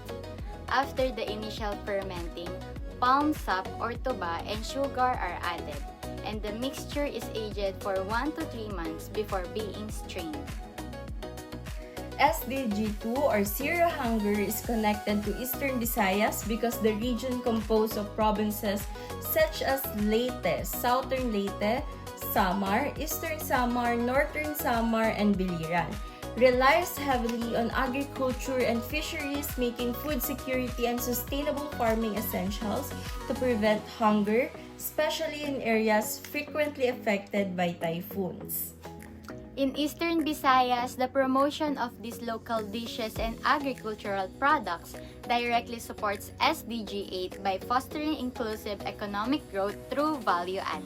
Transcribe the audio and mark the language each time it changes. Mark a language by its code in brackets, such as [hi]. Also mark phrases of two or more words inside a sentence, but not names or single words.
[en] After the initial fermenting, palm sap or tuba and sugar are added, and the mixture is aged for 1 to 3 months before being strained. SDG2 or Zero Hunger is connected to Eastern Visayas because the region composed of provinces such as Leyte, Southern Leyte, Samar, Eastern Samar, Northern Samar, and Biliran relies heavily on agriculture and fisheries, making food security and sustainable farming essentials to prevent hunger, especially in areas frequently affected by typhoons. In Eastern Visayas, the promotion of these local dishes and agricultural products directly supports SDG 8 by fostering inclusive economic growth through value adding.